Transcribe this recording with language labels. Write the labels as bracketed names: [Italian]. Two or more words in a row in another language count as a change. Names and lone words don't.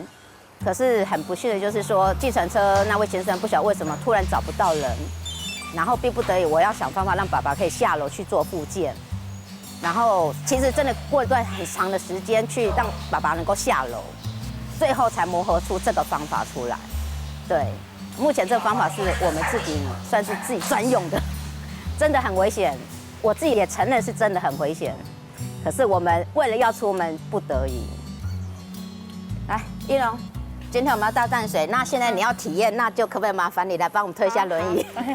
[Chinese] 可是很不幸的就是說，計程車那位先生不曉得為什麼突然找不到人，然後逼不得已，我要想辦法讓爸爸可以下樓去做復健。然後其實真的過一段很長的時間去讓爸爸能夠下樓，最後才磨合出這個方法出來。對，目前這個方法是我們自己算是自己專用的，真的很危險，我自己也承認是真的很危險。可是我們為了要出門，不得已。來，一龍。今天我們要倒淡水，那現在你要體驗，那就可不可以麻煩你來幫我們推一下輪椅？